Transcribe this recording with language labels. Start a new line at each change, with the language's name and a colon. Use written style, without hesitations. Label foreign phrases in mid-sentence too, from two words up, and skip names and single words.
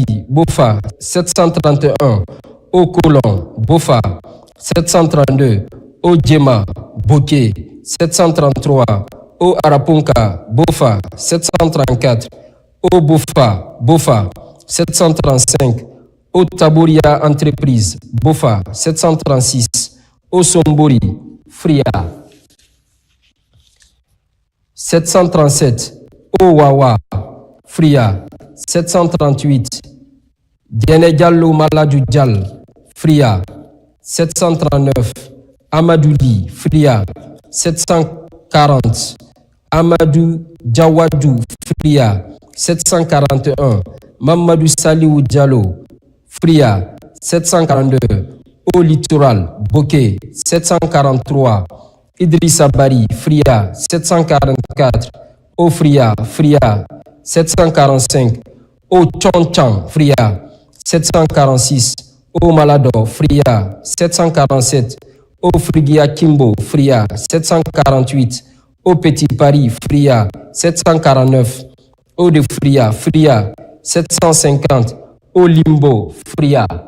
French: Bofa, 731, au Kolon Bofa, 732, au Djema Bokeh, 733, au Araponka Bofa, 734, au Bofa, 735, au Taboria Entreprise Bofa, 736, au Sombori Fria, 737, au Wawa Fria, 738, Diene Diallo Maladou Dial Fria, 739, Amadouli Fria, 740, Amadou Djawadou Fria, 741, Mamadou Saliou Diallo Fria, 742, au Littoral Bokeh, 743, Idrissa Bari Fria, 744, au Fria, 745, au Tchontchan Fria, 746, au Malado Fria, 747, au Frigia Kimbo Fria, 748, au Petit Paris Fria, 749, au de Fria, 750, au Limbo Fria,